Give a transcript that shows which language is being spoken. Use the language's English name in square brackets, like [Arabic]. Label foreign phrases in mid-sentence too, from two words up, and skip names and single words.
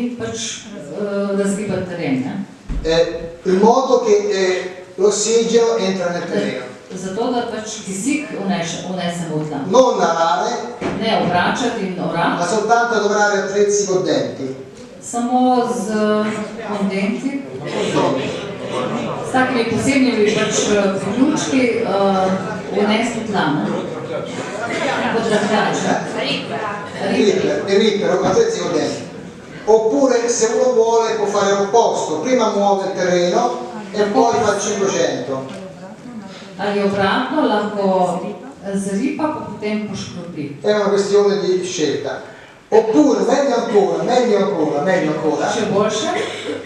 [Italian] In modo che l'ossigeno entra nel terreno. [Slovenian] Zato, da pač kisik unesemo v tla. [Italian] Non lavare, [Slovenian] ne obračati in orati, [Italian] ma soltanto lavorare attrezzi coddenti. [Slovenian] Samo z kondenti, s takimi posebnimi pač priključki unesti v tla. [Italian] Ripper, attrezzi coddenti. Oppure se uno vuole può fare l'opposto, prima muove il terreno e poi fa 500. [Slovenian] Ali obratno, lahko zripa, pa potem poškropi. [Italian] È una questione di scelta. Oppure, meglio ancora, [Slovenian] Še boljše,